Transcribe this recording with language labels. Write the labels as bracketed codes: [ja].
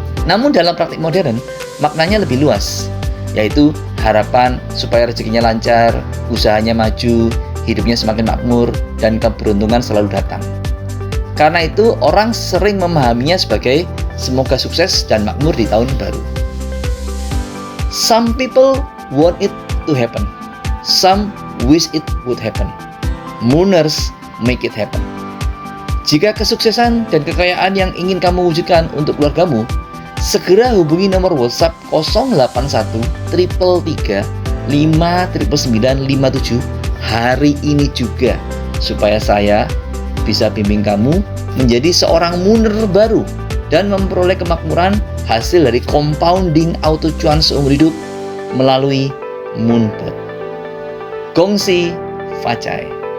[id] Namun dalam praktik modern, maknanya lebih luas, yaitu harapan supaya rezekinya lancar, usahanya maju, hidupnya semakin makmur, dan keberuntungan selalu datang. Karena itu, orang sering memahaminya sebagai semoga sukses dan makmur di tahun baru. [en] Some people want it to happen. Some wish it would happen. Mooners make it happen. [id] Jika kesuksesan dan kekayaan yang ingin kamu wujudkan untuk keluargamu, segera hubungi nomor WhatsApp 081 333 59957 hari ini juga, supaya saya bisa bimbing kamu menjadi seorang mooner baru dan memperoleh kemakmuran hasil dari compounding auto cuan seumur hidup melalui Moonbot. Gong Xi Fa Cai.